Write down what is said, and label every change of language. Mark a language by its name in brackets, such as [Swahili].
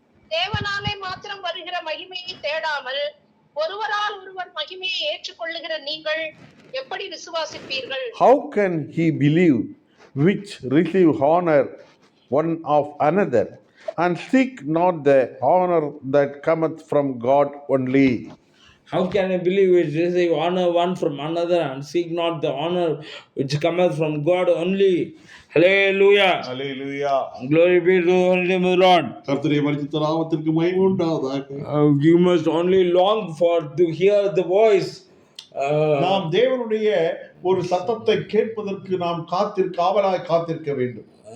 [Tamil] தேவனாலே மாத்திரம் வருகிற மகிமையை தேடாமல் ஒருவரால் ஒருவர் மகிமையை ஏற்றுக்கொள்ளுகிற நீங்கள் எப்படி விசுவாசிப்பீர்கள்? [English] How can he believe which receive honor one of another, and seek not the honor that cometh from God only? How can I believe which receive honor one from another, and seek not the honor which cometh from God only? Hallelujah. Hallelujah. Glory be to the holy name of the Lord. [Tamil] கர்த்தருடைய பரிசுத்த நாமத்திற்கு மகிமை உண்டாவதாக. [English] You must only long for to hear the voice. [Tamil] நாம் தேவனுடைய ஒரு சத்தத்தை கேட்பதற்கு நாம் ஆவலாய் காத்திருக்க வேண்டும்.